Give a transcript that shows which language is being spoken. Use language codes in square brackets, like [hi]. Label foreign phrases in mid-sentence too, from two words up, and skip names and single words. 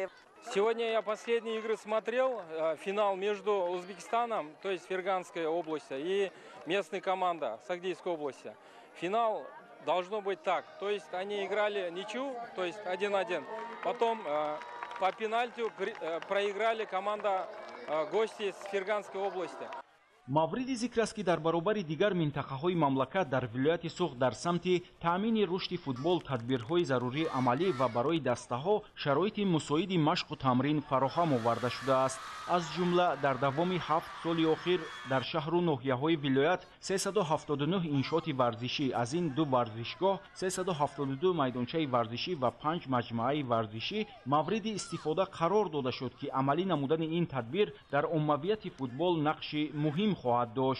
[ru] Сегодня я последние игры смотрел, финал между Узбекистаном, то есть Ферганской областью, и местной командой Сагдийской области. Финал должно быть так, то есть они играли ничью, то есть 1-1. Потом по пенальти проиграли команда гости с Ферганской области. [tg] мавриди зикр аст, ки дар баробари дигар минтақаҳои мамлакат дар вилояти Суғд дар самти таъмини рушди футбол тадбирҳои зарурӣ амалӣ ва барои дастаҳо шароити мусоиди машқу тамрин фароҳам оварда шудааст. аз ҷумла дар давоми 7 соли охир дар шаҳру ноҳияҳои вилоят 379 иншооти варзишӣ, аз ин 2 варзишгоҳ, 372 майдончаи варзишӣ ва 5 маҷмӯаи варзишӣ мавриди истифода қарор дода шуд, ки амалӣ намудани ин тадбир дар оммавияти футбол нақши муҳим хоҳад дошт.